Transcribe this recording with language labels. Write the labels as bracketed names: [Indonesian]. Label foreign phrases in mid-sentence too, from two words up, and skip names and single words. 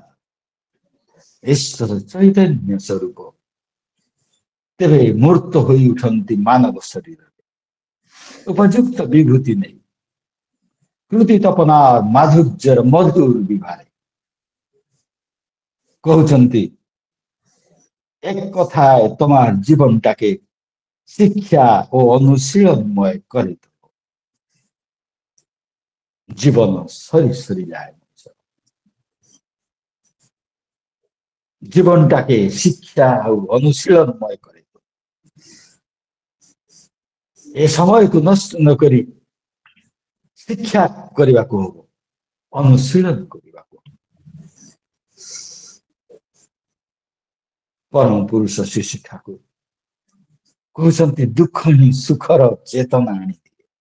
[Odia] ଈଶ୍ୱର ଚୈତନ୍ୟ ସ୍ୱରୂପ। ତେବେ ମୂର୍ତ୍ତ ହୋଇ ଉଠନ୍ତି ମାନବ ଶରୀରରେ ଉପଯୁକ୍ତ ବିଭୂତି ନେଇ କୃତି ତପନା ମାଧୁର୍ଯ୍ୟର ମଧୁର ବିଭାରେ କହୁଛନ୍ତି [Bangla] এক কথায় তোমার জীবনটাকে শিক্ষা ও অনুশীলনময় করে দেব। জীবন সরি সরি যায়। জীবনটাকে শিক্ষা ও অনুশীলনময় করে দেব। [Odia] ଏ ସମୟକୁ ନଷ୍ଟ ନ କରି ଶିକ୍ଷା କରିବାକୁ ହବ, ଅନୁଶୀଳନ କରିବାକୁ ହବ। ପରମ ପୁରୁଷ ଶିଶୁ ଠାକୁର କହୁଛନ୍ତି ଦୁଃଖ ହିଁ ସୁଖର ଚେତନା ଆଣିଦିଏ।